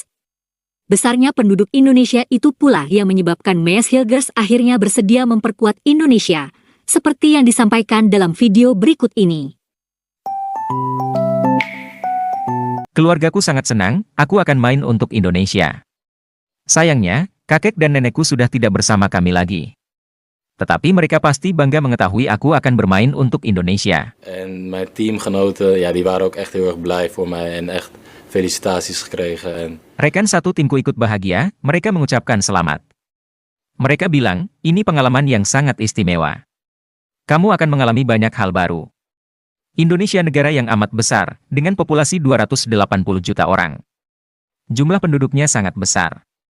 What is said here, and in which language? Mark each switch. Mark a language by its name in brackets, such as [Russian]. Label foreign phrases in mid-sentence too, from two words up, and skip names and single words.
[Indonesian] Besarnya penduduk Indonesia itu pula yang menyebabkan Mes Hilgers akhirnya bersedia memperkuat Indonesia, seperti yang disampaikan dalam video berikut ini. Keluargaku sangat senang, aku akan main untuk Indonesia. Sayangnya, kakek dan nenekku sudah tidak bersama kami lagi. Tetapi mereka pasti bangga mengetahui aku akan bermain untuk Indonesia. [Dutch] En mijn teamgenoten, ja, die waren ook echt heel erg blij voor mij en echt felicitaties gekregen. [Indonesian] Rekan satu timku ikut bahagia, mereka mengucapkan selamat. Mereka bilang, ini pengalaman yang sangat istimewa. Kamu akan mengalami banyak hal baru. Indonesia negara yang amat besar, dengan populasi 280 juta orang. Jumlah penduduknya sangat besar.